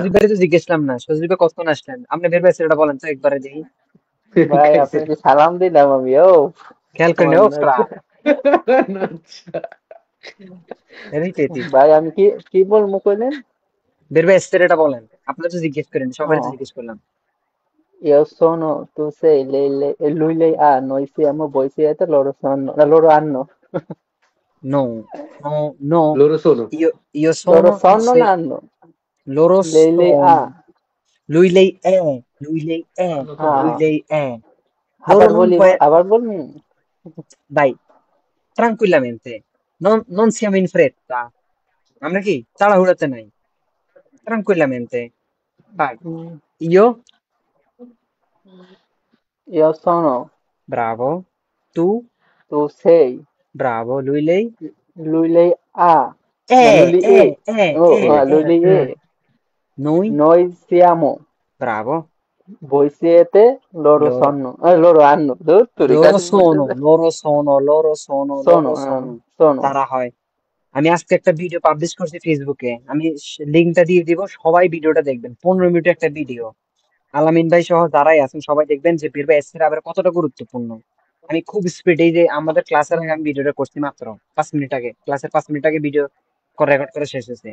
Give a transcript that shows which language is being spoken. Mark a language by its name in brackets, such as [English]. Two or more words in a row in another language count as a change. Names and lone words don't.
[Bangla] সজীব ভাই তো জিজ্ঞেসলাম না, সজীব ভাই কতক্ষণ আসলেন? আপনি বের পাইছেন এটা বলেন তো একবারে দেখি। ভাই আপনাকে সালাম দিলাম আমি। ও খেয়াল করে আমার নেও না- ফ্রা, আচ্ছা। রিতেতি। ভাই আমি কি কি বলবো কইলেন? বের পাইছেন এটা বলেন, আপনি তো জিজ্ঞেস করেন, সবাই তো ও, জিজ্ঞেস করলাম। [Italian] io sono, tu sei, lui lei ha, noi siamo, voi siete, loro sono, loro hanno, no, no, no. Loro sono। io loro sono, tu sono non sei, hanno, loro lei ha, sono, lui lei è, Hanno lui ah, trovato। lei è, loro [Bangla] আবার [Italian] non [Bangla] বলি [Italian] può, [Bangla] আবার বলুন। [Italian] dai, tranquillamente, non siamo in fretta, [Bangla] আমরা কি তাড়াহুড়াতে নাই, [Italian] tranquillamente, vai, io, Io sono, bravo, tu, tu sei, bravo, lui lei, lui lei ha, no, lui lei è, lui lei এ, è, noi, noi siamo, bravo, voi siete, loro loro, sono, loro hanno, tutti i casi loro sono, loro sono, loro sono, sono, loro sono, sono, [Bangla] তারা হয়। আমি আজকে একটা ভিডিও পাবলিশ করছি ফেসবুকে, আমি লিঙ্কটা দিয়ে দিব, সবাই ভিডিওটা দেখবেন, 15 মিনিটের একটা ভিডিও। আলামিন ভাই সহ যারাই আছেন সবাই দেখবেন যে বের বা এসের আবার কতটা গুরুত্বপূর্ণ। আমি খুব স্পিড, এই যে আমাদের ক্লাসের আগে আমি ভিডিওটা করছি মাত্র 5 মিনিট আগে, ক্লাসের 5 মিনিট আগে ভিডিও রেকর্ড করে শেষ হয়েছে।